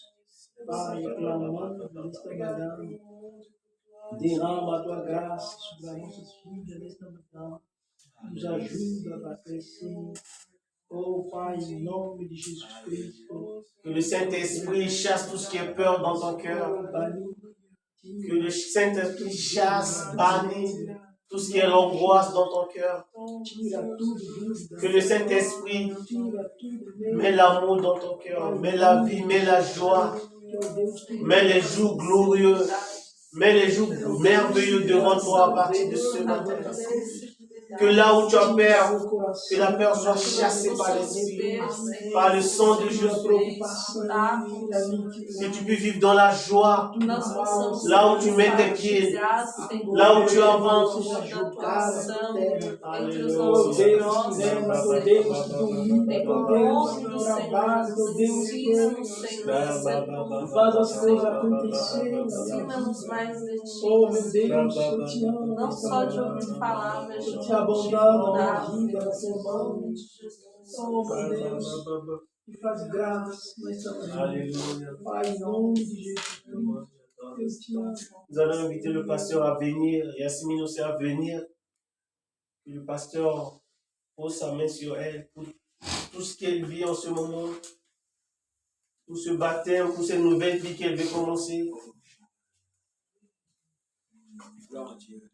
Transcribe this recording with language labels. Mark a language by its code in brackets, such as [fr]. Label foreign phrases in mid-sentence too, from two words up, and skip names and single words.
[pt] Pai, clamando nesta manhã, derrama a Tua graça sobre as nossas vidas nesta manhã, nos ajuda a crescer. Oh Pai, em nome de Jesus Cristo. [fr] Que le Saint-Esprit chasse tout ce qui est peur dans ton cœur. Que le Saint-Esprit chasse, bannisse tout ce qui est l'angoisse dans ton cœur. Que le Saint-Esprit met l'amour dans ton cœur, met la vie, met la joie, met les jours glorieux, met les jours merveilleux devant toi à partir de ce matin. Que là où tu as peur, que la peur soit chassée par l'Esprit, par le sang de Jésus. Que tu puisses vivre dans la joie, là où tu mets tes pieds, là où tu avances. [pt] Faz as coisas acontecerem. Oh meu Deus, eu te amo. Não só de ouvir falar, mas de te abandono na vida, na semana. Oh meu Deus, me faz graça nessa manhã. Pai, em nome de Jesus Cristo. [fr] Nous allons inviter le pasteur à venir, Yasmine aussi à venir. Que le pasteur pose sa main sur elle pour tout ce qu'elle vit en ce moment, pour ce baptême, pour cette nouvelle vie qu'elle veut commencer. Gloire à Dieu.